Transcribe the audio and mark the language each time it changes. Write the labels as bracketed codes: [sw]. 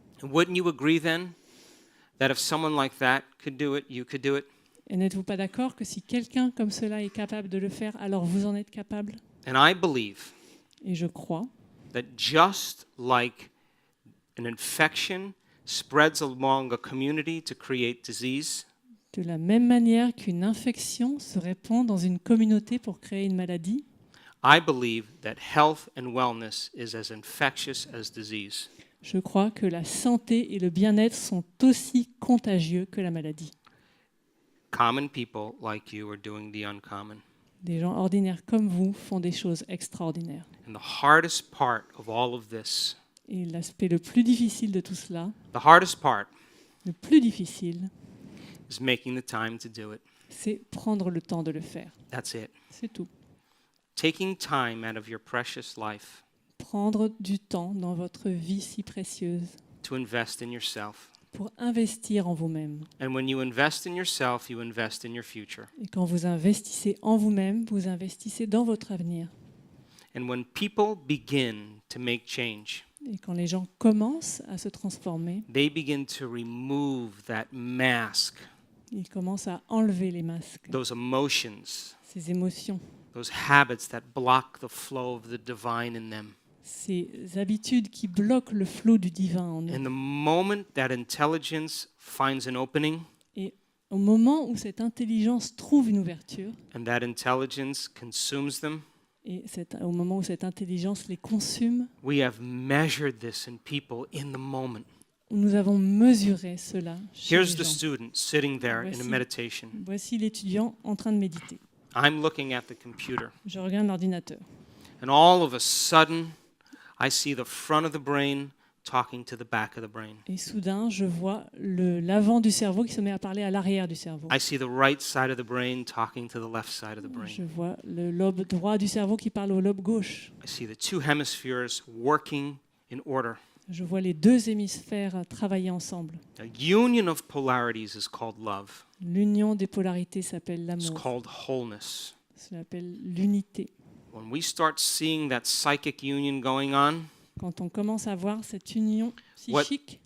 [en] And wouldn't you agree then that if someone like that could do it, you could do it? [fr] Et n'êtes-vous pas d'accord que si quelqu'un comme cela est capable de le faire, alors vous en êtes capable? [en] And I believe [fr] Et je crois [en] that just like an infection spreads along a community to create disease, [fr] de la même manière qu'une infection se répand dans une communauté pour créer une maladie, [en] I believe that health and wellness is as infectious as disease. [fr] je crois que la santé et le bien-être sont aussi contagieux que la maladie. [en] Common people like you are doing the uncommon. [fr] Des gens ordinaires comme vous font des choses extraordinaires. [en] And the hardest part of all of this, [fr] Et l'aspect le plus difficile de tout cela, [en] the hardest part [fr] le plus difficile, [en] is making the time to do it. [fr] c'est prendre le temps de le faire. [en] That's it. [fr] C'est tout. [en] Taking time out of your precious life [fr] Prendre du temps dans votre vie si précieuse [en] to invest in yourself. [fr] pour investir en vous-même. [en] And when you invest in yourself, you invest in your future. [fr] Et quand vous investissez en vous-même, vous investissez dans votre avenir. [en] And when people begin to make change, [fr] Et quand les gens commencent à se transformer, [en] they begin to remove that mask, [fr] ils commencent à enlever les masques, [en] those emotions, [fr] ces émotions, [en] those habits that block the flow of the divine in them. [fr] ces habitudes qui bloquent le flot du divin en eux. [en] And the moment that intelligence finds an opening [fr] Et au moment où cette intelligence trouve une ouverture, [en] and that intelligence consumes them, [fr] et au moment où cette intelligence les consume, [en] we have measured this in people in the moment. [fr] nous avons mesuré cela chez [en] Here's [fr] les [en] the [fr] gens. [en] student sitting there in a [fr] Voici. [en] meditation. [fr] Voici l'étudiant en train de méditer. [en] I'm looking at the computer, [fr] Je regarde l'ordinateur. [en] and all of a sudden, I see the front of the brain talking to the back of the brain. [fr] Et soudain, je vois l'avant du cerveau qui se met à parler à l'arrière du cerveau. [en] I see the right side of the brain talking to the left side of the brain. [fr] Je vois le lobe droit du cerveau qui parle au lobe gauche. [en] I see the two hemispheres working in order. [fr] Je vois les deux hémisphères travailler ensemble. [en] A union of polarities is called love. [fr] L'union des polarités s'appelle [en] It's [fr] l'amour. [en] called wholeness. [fr] Ça s'appelle l'unité. [en] when we start seeing that psychic union going on, [fr] quand on commence à voir cette union psychique,